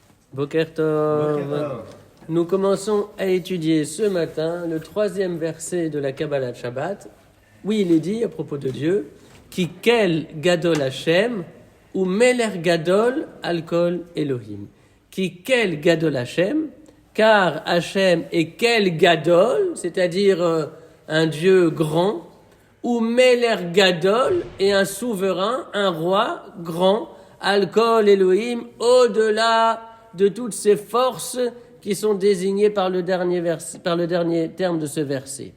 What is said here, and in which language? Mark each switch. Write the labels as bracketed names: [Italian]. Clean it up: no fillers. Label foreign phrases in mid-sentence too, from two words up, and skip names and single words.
[Hebrew] בוקר טוב. [French] Nous commençons à étudier ce matin le 3e verset de la Kabbalah de Shabbat. Oui, il est dit à propos de Dieu, [Hebrew] כי אל גדול השם ומלך גדול על כל אלוהים. כי אל גדול השם, [French] car Hashem est [Hebrew] אל גדול, [French] c'est-à-dire un Dieu grand, [Hebrew] ומלך גדול [French] est un souverain, un roi grand, [Hebrew] על כל אלוהים, [French] au-delà de toutes ces forces qui sont désignées par le dernier terme de ce verset.